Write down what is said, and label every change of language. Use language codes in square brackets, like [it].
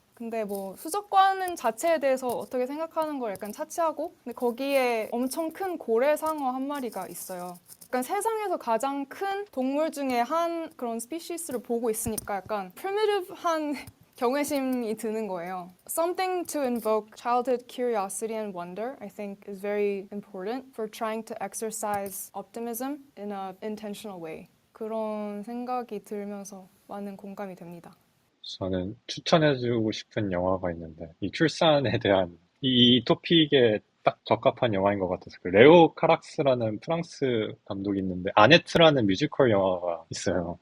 [ko] 근데 뭐 수족관 자체에 대해서 어떻게 생각하는 걸 약간 차치하고 근데 거기에 엄청 큰 고래상어 한 마리가 있어요. 약간 세상에서 가장 큰 동물 중에 한 그런 스피시스를 보고 있으니까 약간 primitive한 경외심이 드는 거예요. [en] Something to invoke childhood curiosity and wonder, I think, is very important for trying to exercise optimism in a intentional way. [ko] 그런 생각이 들면서 많은 공감이 됩니다. 저는 추천해주고 싶은 영화가 있는데, 이 출산에 대한 이 토픽에 딱 적합한 영화인 것 같아서, 그 레오 카락스라는 프랑스 감독이 있는데, 아네트라는 뮤지컬 영화가 있어요.